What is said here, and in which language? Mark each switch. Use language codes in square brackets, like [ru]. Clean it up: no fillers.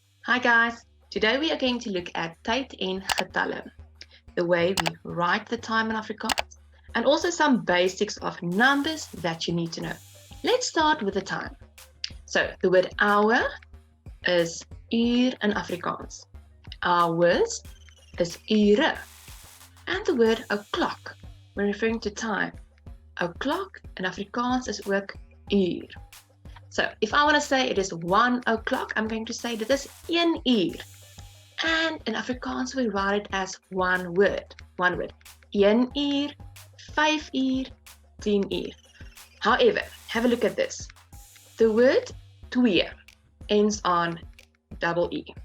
[en] Hi guys, today we are going to look at [af] tyd en getalle, [en] the way we write the time in Afrikaans, and also some basics of numbers that you need to know. Let's start with the time. So the word hour is uur in Afrikaans. Hours is ure. And the word o'clock, when referring to time. O'clock in Afrikaans is [af] ook uur. [en] So if I want to say it is 1 o'clock, I'm going to say [af] dit is 1 uur. [en] And in Afrikaans we write it as one word. [af] 1 uur, 5 uur, 10 uur. [en] However, have a look at this. The word twee ends on double E.